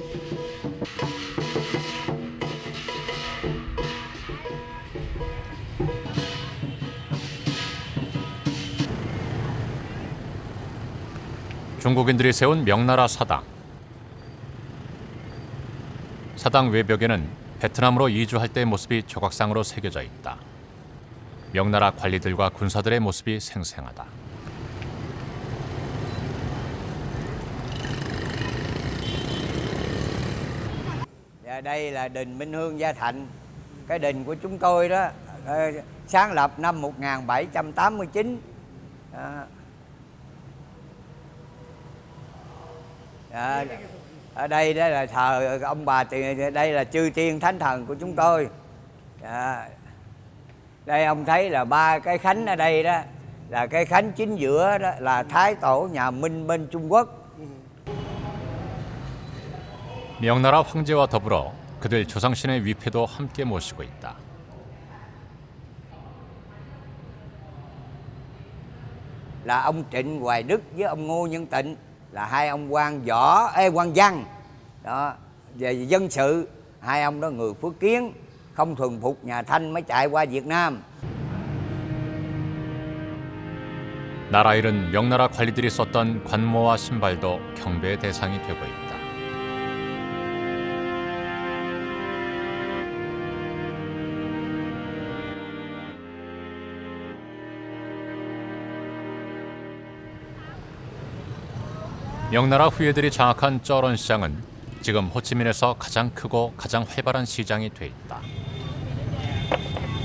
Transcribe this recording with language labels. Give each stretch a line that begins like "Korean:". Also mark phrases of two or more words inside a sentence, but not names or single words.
Korean: 중국인들이 세운 명나라 사당. 사당 외벽에는 베트남으로 이주할 때의 모습이 조각상으로 새겨져 있다. 명나라 관리들과 군사들의 모습이 생생하다.
Vietnamese: Đây là đình Minh Hương Gia Thạnh. Cái đình của chúng tôi đó sáng lập năm 1789. Ở đây đó là thờ ông bà, đây là chư tiên thánh thần của chúng tôi. Đây ông thấy là ba cái khánh ở đây đó, là cái khánh chính giữa đó là Thái Tổ nhà Minh bên Trung Quốc.
Korean: 명나라 황제와 더불어 그들 조상신의 위패도 함께 모시고 있다.
Vietnamese: Là ông Trịnh Hoài Đức với ông Ngô Nhân Tịnh, là hai ông quan văn đó, về dân sự. Hai ông đó người Phước Kiến, không thuần phục nhà Thanh mới chạy qua Việt Nam.
Korean: 나라 일은 명나라 관리들이 썼던 관모와 신발도 경배의 대상이 되고 있다. 명나라 후예들이 장악한 쩌런 시장은 지금 호치민에서 가장 크고 가장 활발한 시장이 돼 있다.